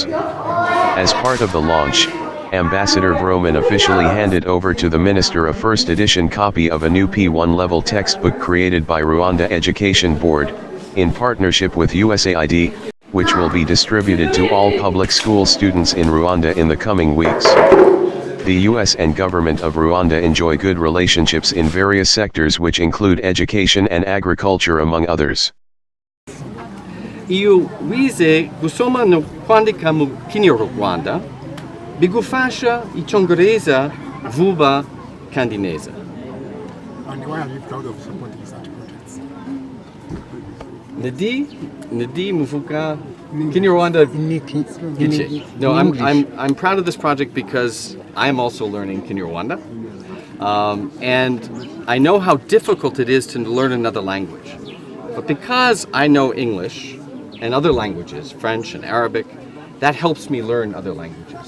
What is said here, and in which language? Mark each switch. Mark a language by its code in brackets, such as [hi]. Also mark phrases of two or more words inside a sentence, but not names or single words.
[en] As part of the launch, Ambassador Groman officially handed over to the minister a first edition copy of a new P1 level textbook created by Rwanda Education Board, in partnership with USAID, which will be distributed to all public school students in Rwanda in the coming weeks. The U.S. and government of Rwanda enjoy good relationships in various sectors, which include education and agriculture, among others. [rw] Iyo wize gusoma no kwandika mu Kinyarwanda bigufasha icyongereza vuba kandi neza. [en] And why are you proud of supporting such projects? [rw] Nadi muvuga Kinyarwanda Giche. [en] No, I'm proud of this project because I'm also learning Kinyarwanda, and I know how difficult it is to learn another language. But because I know English and other languages, French and Arabic, that helps me learn other languages.